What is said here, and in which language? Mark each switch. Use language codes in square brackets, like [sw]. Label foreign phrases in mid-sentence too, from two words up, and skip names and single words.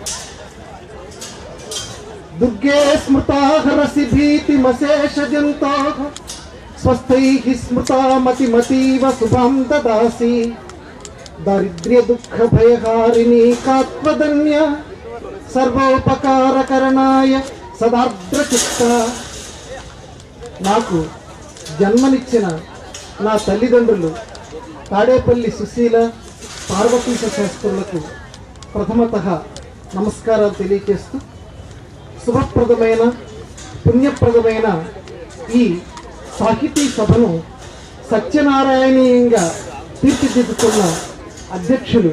[sa] दुर्गे स्मृता हरसि भीतिमशेषजन्तोः स्वस्थैः स्मृता मतिमतीव शुभं ददासि दारिद्र्य दुःख भयहारिणी कात्वदन्य सर्वोपकारकरणाय सदार्द्रचित्ता। [te] నాకు జన్మనిచ్చిన నా తల్లిదండ్రులు తాడేపల్లి సుశీల పార్వతీశ శాస్త్రులకు ప్రథమతః నమస్కారాలు తెలియజేస్తూ శుభప్రదమైన పుణ్యప్రదమైన ఈ సాహితీ సభను సత్యనారాయణీయంగా తీర్చిదిద్దుతున్న అధ్యక్షులు